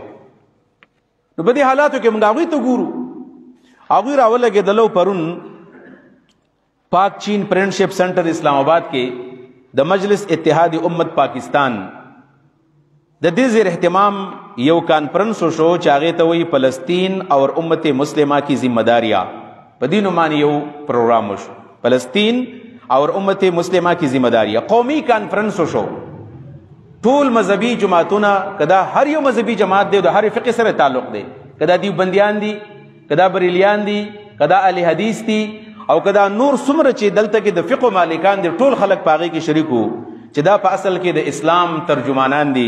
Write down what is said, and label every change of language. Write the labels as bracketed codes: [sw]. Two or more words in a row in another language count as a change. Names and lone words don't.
[ps] نو په دې حالاتو کې موږ هغوی ته ګورو. هغوی راولګېدلو پرون پاک چین فرینډشپ سنټر اسلام آباد کې د مجلس اتحاد امت پاکستان د دې زیر اهتمام یو کانفرنس شو چې هغې ته وایي [ur] فلسطین اور امت مسلمہ کی ذمہ داریاں. [ps] په دې نوم باندې یو پروګرام وشو، [ur] فلسطین اور امت مسلمہ کی ذمہ داریاں. [ps] قومي کانفرنس شو. ټول مذهبي جماعتونه، کدا هر یو مذهبي جماعت دی د هر فقه سره تعلق دی، کدا دیوبندیان دي، کدا بریلیان دي، کدا اهل حدیث دي، او کدا نور څومره چې دلته کې د فقه مالکان دي، ټول خلک په هغې کې شریک وو چې دا په اصل کې د اسلام ترجمانان دي.